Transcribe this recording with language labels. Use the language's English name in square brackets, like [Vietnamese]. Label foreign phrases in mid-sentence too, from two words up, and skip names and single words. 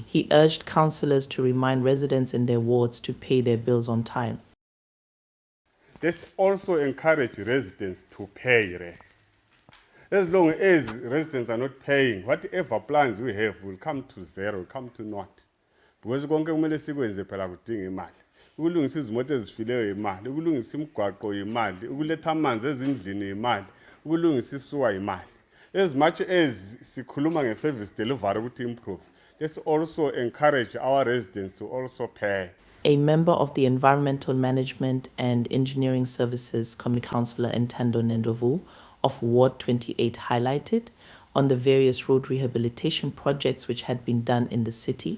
[English] He urged councillors to remind residents in their wards to pay their bills on time. Let's also encourage residents to pay rent. As long as residents are not paying, whatever plans we have will come to zero, come to naught. [North Ndebele] Because konke kumele sikwenze phela kudinga imali. Ukulungisa izimoto ezifileyo imali, ukulungisa imigwaqo imali, ukuletha amanzi ezindlini imali, ukulungisa isuwa imali. [English] As much as [North Ndebele] sikhuluma nge-service delivery ukuthi [English] improve, let's also encourage our residents to also pay. A member of the Environmental Management and Engineering Services Committee, Councillor Ntando Nendovu of Ward 28, highlighted on the various road rehabilitation projects which had been done in the city.